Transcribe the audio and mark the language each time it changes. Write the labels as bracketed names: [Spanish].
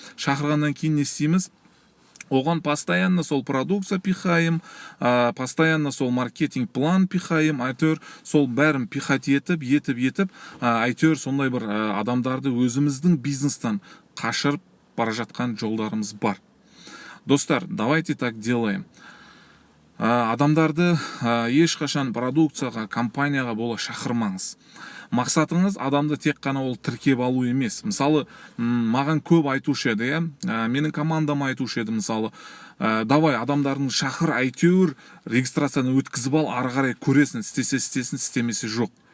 [Kazakh] Шақырғаннан кейін не істейміз? Оған [Russian] постоянно [Kazakh] сол продукция [Russian] пихаем, [Kazakh] постоянно сол маркетинг план пихаем, әйтеуір сол бәрін [Russian] пихать [Kazakh] етіп, әйтеуір сондай бір адамдарды өзіміздің бизнестан қашырып бара жатқан жолдарымыз бар. Достар, [Russian] давайте так делаем. [Kazakh] Адамдарды ешқашан продукцияға, компанияға бола шақырмаңыз. Мақсатыңыз адамды тек қана ол тіркеп алу емес. Мысалы, маған көп айтушы еді, менің командам айтушы еді, мысалы, [Russian] давай [Kazakh] адамдардың шақыр, әйтеуір регистрацияны өткізіп ал, ары қарай көресің, істесе істесін, істемесе жоқ.